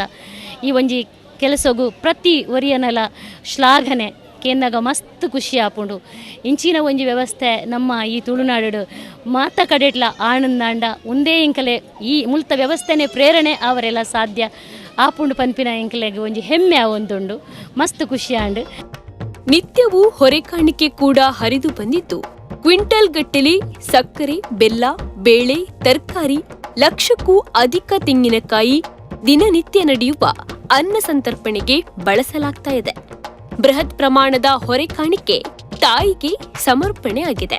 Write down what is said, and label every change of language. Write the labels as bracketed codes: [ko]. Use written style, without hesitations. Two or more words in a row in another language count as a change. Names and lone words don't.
[tcy] ಈ ಒಂಜಿ ಕೆಲಸಗೂ ಪ್ರತಿ ಒರಿಯನಲ ಶ್ಲಾಘನೆ ಕೇಂದಾಗ ಮಸ್ತ್ ಖುಷಿ ಆಪುಂಡು. ಇಂಚಿನ ಒಂಜಿ ವ್ಯವಸ್ಥೆ ನಮ್ಮ ಈ ತುಳುನಾಡು ಮಾತ ಕಡೆಟ್ಲ ಆನಂದಾಂಡ ಒಂದೇ ಇಂಕಲೆ ಈ ಮುಲ್ತ ವ್ಯವಸ್ಥೆನೇ ಪ್ರೇರಣೆ ಅವರೆಲ್ಲ ಸಾಧ್ಯ ಆಪುಂಡು ಪನ್ಪಿನ ಇಂಕಲೆಗೆ ಒಂಜಿ ಹೆಮ್ಮೆ ಆವೊಂದುಂಡು. ಮಸ್ತ್ ಖುಷಿ ಆಂಡ್ [kn] ನಿತ್ಯವೂ ಹೊರೆಕಾಣಿಕೆ ಕೂಡ ಹರಿದು ಬಂದಿದ್ದು ಕ್ವಿಂಟಲ್ ಗಟ್ಟಲೆ ಸಕ್ಕರೆ, ಬೆಲ್ಲ, ಬೇಳೆ, ತರಕಾರಿ, ಲಕ್ಷಕ್ಕೂ ಅಧಿಕ ತೆಂಗಿನಕಾಯಿ ದಿನನಿತ್ಯ ನಡೆಯುವ ಅನ್ನ ಸಂತರ್ಪಣೆಗೆ ಬಳಸಲಾಗ್ತಾ ಇದೆ. ಬೃಹತ್ ಪ್ರಮಾಣದ ಹೊರೆಕಾಣಿಕೆ ತಾಯಿಗೆ ಸಮರ್ಪಣೆ ಆಗಿದೆ.